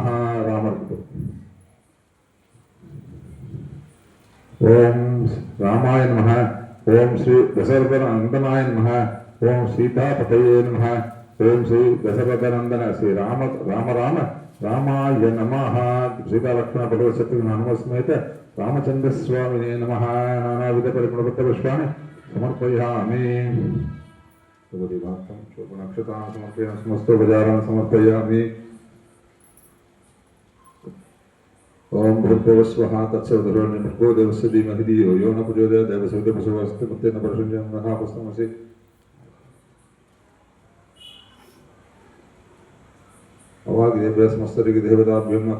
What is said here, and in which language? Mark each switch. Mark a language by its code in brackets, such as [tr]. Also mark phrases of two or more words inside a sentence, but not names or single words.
[sa] ராமருக்கு ॐ रामाय नमः, ॐ श्री दशरथनन्दनाय नमः, ॐ सीतापतये नमः, ॐ श्री दशरथनन्दन श्री रामाय नमः. सीता लक्ष्मण भगवत् शत्रुघ्न हनुमत्समेत रामचन्द्र स्वामिने नमः. नानाविध परिमलपत्र पुष्पाणि समर्पयामि. शुभदिवाक्कं शोभनक्षतां समर्पयामि. समस्तोपचारान् समर्पयामि. ओम भूर्भुवस्वः तत्सवितुर्वरेण्यं देवस्य धीमहि धियो यो न प्रचोदयात् देवस्य प्रसवस्य पुत्रेण परशुञ्जं महापुस्तमसि. अवादिदेभ्यः समस्तरिगे देवताभ्यो नमः.